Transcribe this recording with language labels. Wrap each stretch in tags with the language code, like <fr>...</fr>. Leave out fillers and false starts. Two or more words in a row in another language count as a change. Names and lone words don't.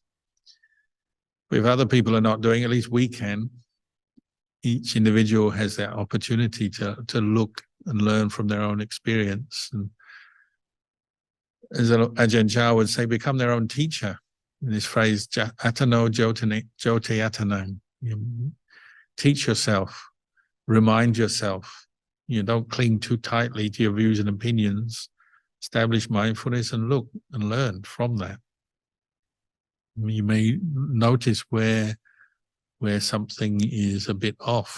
<en>If other people are not doing, at least we can. Each individual has that opportunity to look and learn from their own experience. And as Ajahn Chah would say, become their own teacher. In this phrase,</en> <pi>atano jote atanang.</pi> <en>Teach yourself, remind yourself. Don't cling too tightly to your views and opinions. Establish mindfulness and look and learn from that. You may notice where something is a bit off.</en>